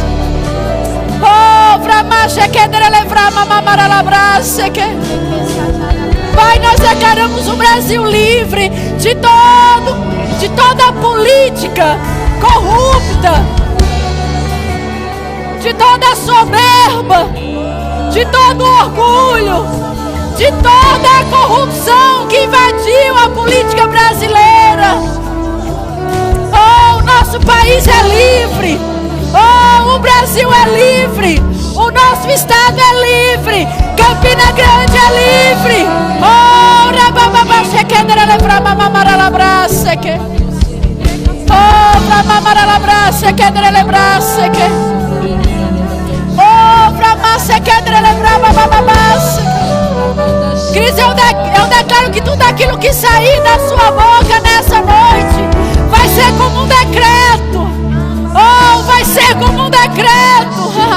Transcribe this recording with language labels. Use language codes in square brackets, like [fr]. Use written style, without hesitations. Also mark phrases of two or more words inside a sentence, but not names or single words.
[pt] Oh, Pai, nós declaramos o Brasil livre de toda a política corrupta, de toda a soberba, de todo o orgulho, de toda a corrupção que invadiu a política brasileira. Oh, o nosso país é livre. Oh, o Brasil é livre. O nosso estado é livre. Campina Grande é livre. Oh, rabababa, chequedera levra mamamara labraça que. Oh, mamamara labraça que dere lebraça que. Queridos, eu declaro que tudo aquilo que sair da sua boca nessa noite vai ser como um decreto. Oh, vai ser como um decreto.